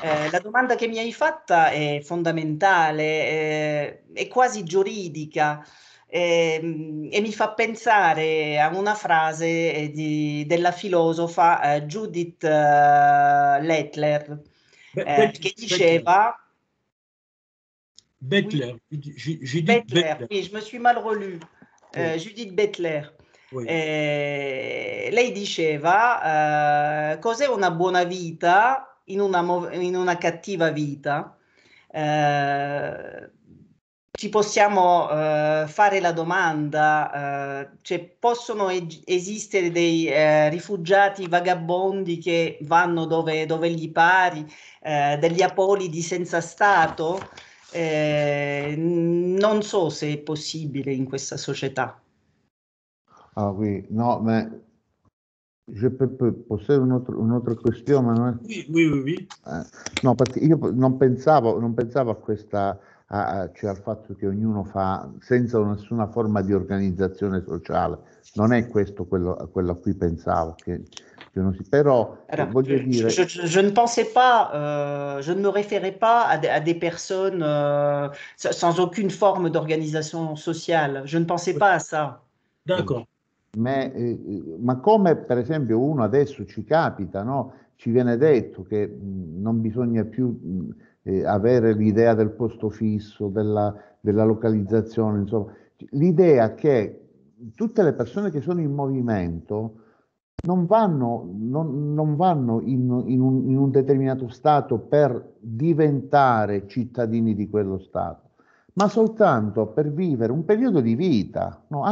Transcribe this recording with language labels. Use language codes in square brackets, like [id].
[it] La domanda che mi hai fatta è fondamentale, è quasi giuridica. E mi fa pensare a una frase della filosofa Judith Butler, che diceva... Butler, Judith [fr] Butler, oui, je me suis mal relu. Judith Butler. Oui. [it] Lei diceva cos'è una buona vita in una cattiva vita? Ci possiamo fare la domanda, cioè possono esistere dei rifugiati vagabondi che vanno dove gli pari, degli apolidi senza Stato? Non so se è possibile in questa società. [fr] Ah oui, non, mais je peux poser une autre question, Manuel? Oui. [it] No, perché io non pensavo a questa, cioè al fatto che ognuno fa senza nessuna forma di organizzazione sociale. Non è questo quello a cui pensavo, che non si, però [fr] alors, [it] voglio dire... [fr] Je ne pensais pas, je ne me référais pas à des personnes sans aucune forme d'organisation sociale. Je ne pensais pas à ça. D'accord. [it] Ma come per esempio uno adesso ci capita, no? Ci viene detto che non bisogna più avere l'idea del posto fisso, della localizzazione, insomma, l'idea che tutte le persone che sono in movimento non vanno in un determinato stato per diventare cittadini di quello stato, ma soltanto per vivere un periodo di vita, no?